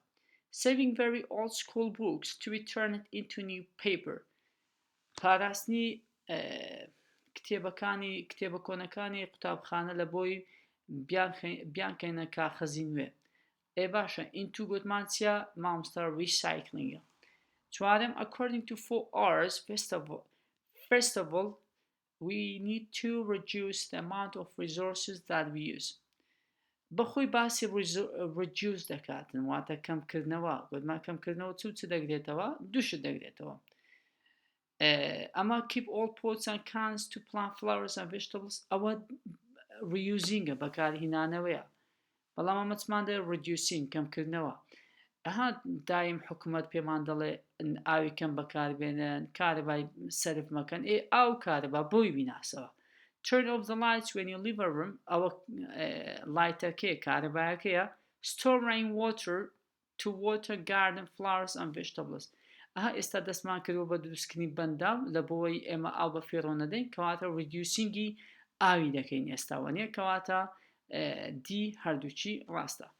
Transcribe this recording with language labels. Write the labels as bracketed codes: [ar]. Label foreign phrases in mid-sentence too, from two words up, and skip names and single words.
[en] Saving very old school books to return it into new paper [ckb] پاراستنی کتێبە کۆنەکانی قوتابخانە لە بۆی بیانکەینە کاغەزی نوێ. باشە into گوتمان چیە؟ مامۆستا recycling. [en] چوارم according to 4Rs first of all we need to reduce the amount of resources that we use. [ckb] بەخۆی باسی reduce دەکاتن واتە کەمکردنەوە گوتمان کەمکردنەوە چ دەگرێتەوە؟ دووشت دەگرێتەوە. ئەمە [en] keep all pots and cans to plant flowers and vegetables [ckb] ئەوە reusingە بەکارهێنانەوەیە بەڵام ئەمەچمان دە reducing کەمکردنەوە. دایم حکوومەت پێمان دەڵێ ئاوی کەم بەکاربێنن کارەبای سەرف مەکەن ئاو کارەبا بۆی بیناسەوە. [en] Turn off the lights when you leave a room [ckb] ئەوە لایتەکەیە کارەبایەکەیە. [en] Store rain water to water garden flowers and vegetables [ckb] ئێستا دەستمان کردوە بە دروستکردنی بەنداو لە بۆی ئێمە ئاو بە فێڕۆ نەدەین کەواتە reducingی ئاوی دەکەین ئێستاوە نیە کەواتە دی هەردووچی ڕاستە.